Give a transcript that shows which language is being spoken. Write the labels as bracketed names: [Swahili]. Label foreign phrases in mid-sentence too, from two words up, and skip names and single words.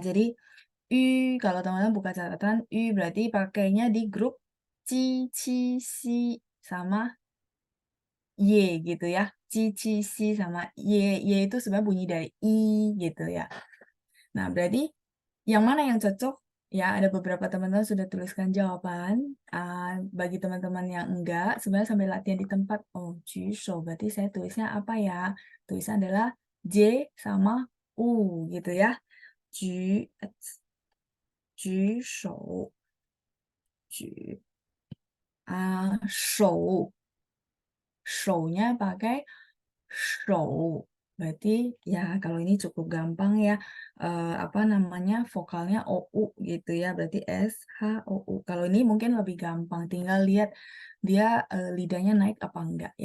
[Indonesian] Jadi, kalau teman-teman buka catatan, berarti pakainya di grup ci, ci, si, sama y gitu ya. Ci, ci, si, sama y. Y itu sebenarnya bunyi dari i gitu ya. Nah, berarti yang mana yang cocok? Ya, ada beberapa teman-teman sudah tuliskan jawaban. Bagi teman-teman yang enggak, sebenarnya sambil latihan di tempat, [Chinese] oh, 举手, [Indonesian] berarti saya tulisnya apa ya? Tulisnya adalah J sama U gitu ya. [Chinese] 举手, 举, 手. [Indonesian] 手nya pakai 手. Berarti ya kalau ini cukup gampang ya. Apa namanya, vokalnya OU gitu ya. Berarti SHOU. Kalau ini mungkin lebih gampang. Tinggal lihat dia lidahnya naik apa enggak ya.